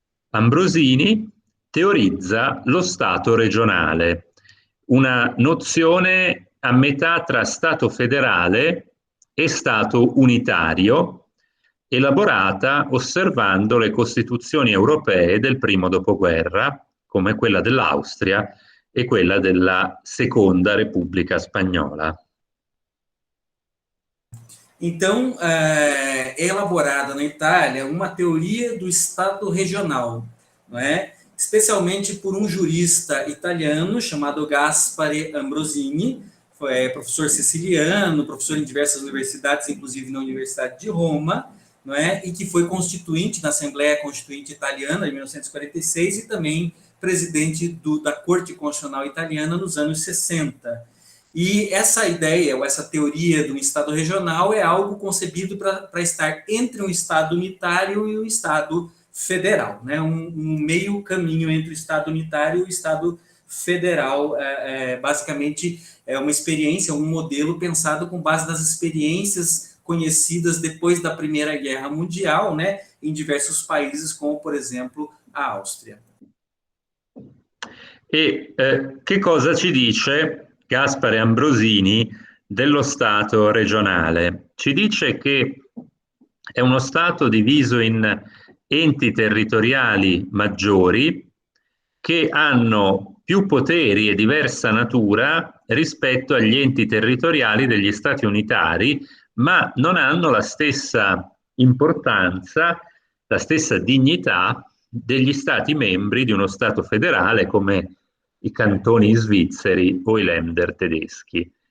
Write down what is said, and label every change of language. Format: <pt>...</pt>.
<it>Ambrosini teorizza lo Stato regionale, una nozione a metà tra Stato federale e Stato unitario, elaborata osservando le costituzioni europee del primo dopoguerra, come quella dell'Austria e quella della Seconda Repubblica Spagnola.</it> <pt>Então, é elaborada na Itália uma teoria do Estado regional, não é? Especialmente por um jurista italiano chamado Gaspare Ambrosini, foi professor siciliano, professor em diversas universidades, inclusive na Universidade de Roma, não é? E que foi constituinte da Assembleia Constituinte Italiana em 1946 e também presidente da Corte Constitucional Italiana nos anos 60. E essa ideia, ou essa teoria do Estado regional é algo concebido para estar entre um Estado unitário e um Estado federal, né? Um meio caminho entre o Estado unitário e o Estado federal. Basicamente, é uma experiência, um modelo pensado com base nas experiências conhecidas depois da Primeira Guerra Mundial, né? Em diversos países, como, por exemplo, a Áustria.</pt> <it>E che cosa ci dice Gaspare Ambrosini dello Stato regionale. Ci dice che è uno Stato diviso in enti territoriali maggiori che hanno più poteri e diversa natura rispetto agli enti territoriali degli Stati unitari, ma non hanno la stessa importanza, la stessa dignità degli Stati membri di uno Stato federale come i cantoni svizzeri o i Länder tedeschi.</it>